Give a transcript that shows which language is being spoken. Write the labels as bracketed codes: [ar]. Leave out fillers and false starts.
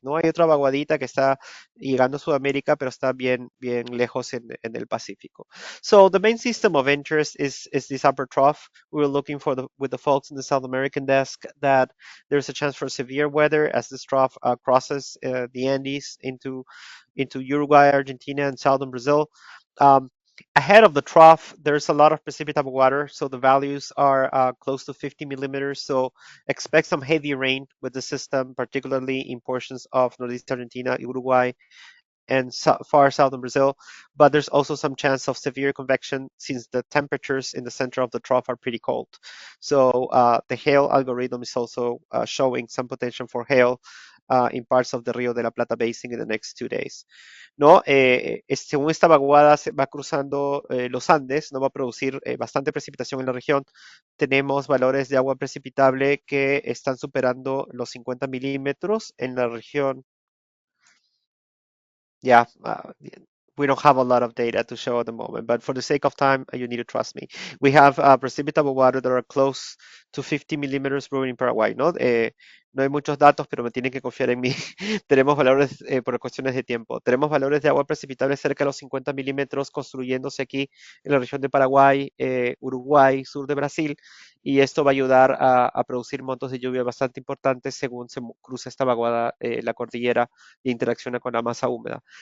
[es] No hay otra vaguadita que está llegando a Sudamérica, pero está bien lejos en el Pacífico. [en] So the main system of interest is this upper trough. We were looking for with the folks in the South American desk that there's a chance for severe weather as this trough crosses the Andes into Uruguay, Argentina, and southern Brazil. Um, Ahead of the trough, there's a lot of precipitable water, so the values are close to 50 millimeters. So expect some heavy rain with the system, particularly in portions of Northeast Argentina, Uruguay, and far southern Brazil. But there's also some chance of severe convection since the temperatures in the center of the trough are pretty cold. So the hail algorithm is also showing some potential for hail in parts of the Rio de la Plata basin in the next 2 days. [es] ¿No? Según esta vaguada se va cruzando los Andes, no va a producir bastante precipitación en la región. Tenemos valores de agua precipitable que están superando los 50 milímetros en la región. [en] Yeah, we don't have a lot of data to show at the moment, but for the sake of time, you need to trust me. We have precipitable water that are close to 50 millimeters brewing in Paraguay, ¿no? [es] No hay muchos datos, pero me tienen que confiar en mí. Tenemos valores, por cuestiones de tiempo, tenemos valores de agua precipitable cerca de los 50 milímetros construyéndose aquí en la región de Paraguay, Uruguay, sur de Brasil, y esto va a ayudar a producir montos de lluvia bastante importantes según se cruza esta vaguada, la cordillera, e interacciona con la masa húmeda.